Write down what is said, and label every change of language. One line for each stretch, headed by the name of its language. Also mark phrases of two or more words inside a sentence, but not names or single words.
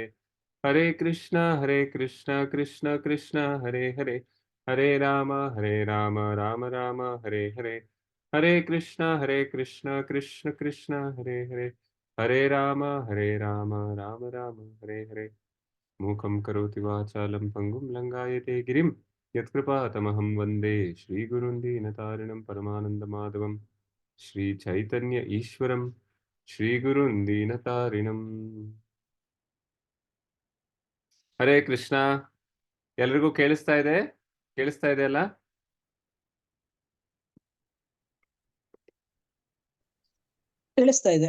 Sanskrit: ಹರೇ ಕೃಷ್ಣ ಕೃಷ್ಣ ಕೃಷ್ಣ ಹರೇ ಹರೇ, ಹರೇ ರಾಮ ರಾಮ ರಾಮ ಹರೇ ಹರೇ. ಹರೇ ಕೃಷ್ಣ ಕೃಷ್ಣ ಕೃಷ್ಣ ಹರೇ ಹರೇ, ಹರೇ ರಾಮ ರಾಮ ರಾಮ ಹರೇ ಹರೇ. ಮೂಕಂ ಕರೋತಿ ವಾಚಾಲಂ ಪಂಗುಂ ಲಂಘಾಯತೆ ಗಿರಿಂ ಯತ್ಕೃಪಾತಮಹಂ ವಂದೇ ಶ್ರೀಗುರುಂ ದೀನತಾರಿಣಂ ಪರಮಾನಂದ ಮಾಧವಂ. ಶ್ರೀ ಚೈತನ್ಯ ಈಶ್ವರಂ ಶ್ರೀಗುರುಂ ದೀನತಾರಿಣಂ. ಹರೇ ಕೃಷ್ಣ.
Kannada: ಎಲ್ರಿಗೂ ಕೇಳಿಸ್ತಾ ಇದೆ ಅಲ್ಲ? ಕೇಳಿಸ್ತಾ ಇದೆ.